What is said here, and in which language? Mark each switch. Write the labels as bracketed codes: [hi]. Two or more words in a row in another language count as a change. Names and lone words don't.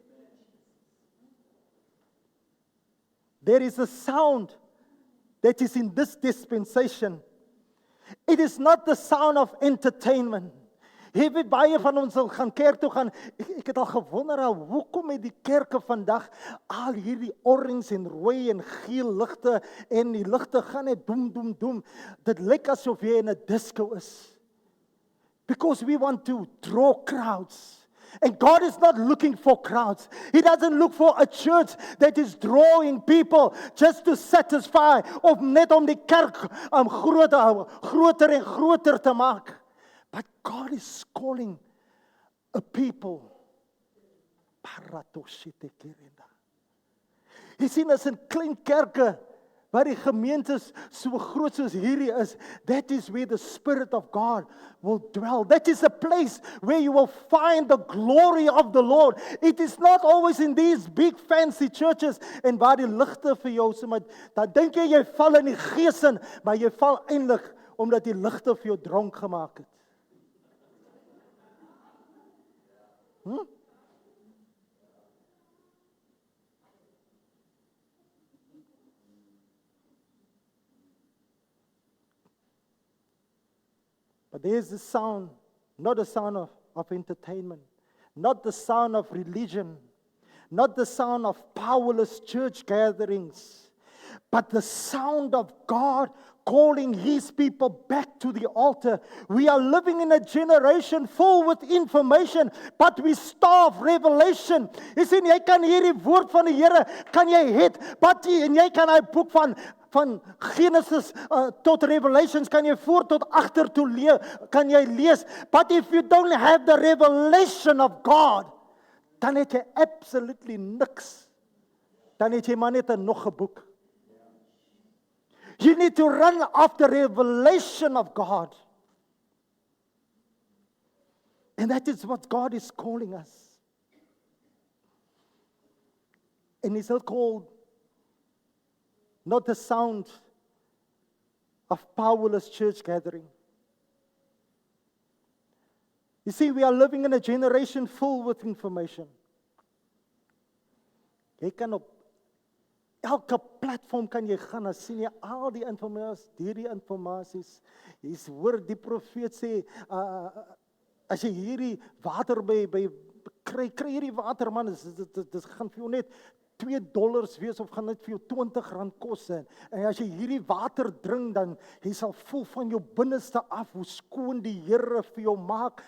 [en] There is a sound that is in this dispensation. It is not the sound of entertainment. [af] Jy weet baie van ons sal gaan kerk toe gaan. Ek het al gewonder hoekom het die kerke vandag al hierdie orange en rooi en geel ligte en die ligte gaan net doem doem doem. Dit lyk asof jy in 'n disco is. [en] Because we want to draw crowds. And God is not looking for crowds. He doesn't look for a church that is drawing people just to satisfy [af] of net om die kerk groter en groter te maak. [en] But God is calling a people. [af] Jy sien as in klein kerke waar die gemeentes so groot soos hierdie is, [en] that is where the Spirit of God will dwell. That is a place where you will find the glory of the Lord. It is not always in these big fancy churches [af] en waar die ligte vir jou so met, dan dink jy val in die gees in, maar jy val eintlik omdat die ligte vir jou dronk gemaak het. [en] But there's the sound, not the sound of entertainment, not the sound of religion, not the sound of powerless church gatherings, but the sound of God calling His people back to the altar. We are living in a generation full with information, but we starve revelation. [af] Jy sien, jy kan hierdie woord van die Here, kan jy het, but en jy kan hy boek van Genesis tot Revelations, kan jy voor tot agter toe kan jy lees, [en] but if you don't have the revelation of God, [af] dan het jy [en] absolutely niks. [af] Dan het jy maar net nog 'n boek. [en] You need to run after revelation of God. And that is what God is calling us. And it's not called not the sound of powerless church gathering. You see, we are living in a generation full with information. [af] Jy kan op elke platform kan jy gaan, dan sien jy al die informasies, jy hoor die profeet sê, as jy hierdie water by kry hierdie water, man, dit gaan vir jou net $2 wees, of gaan net vir jou R20 kos, en as jy hierdie water drink, dan jy sal voel van jou binneste af, hoe skoon die Here vir jou maak.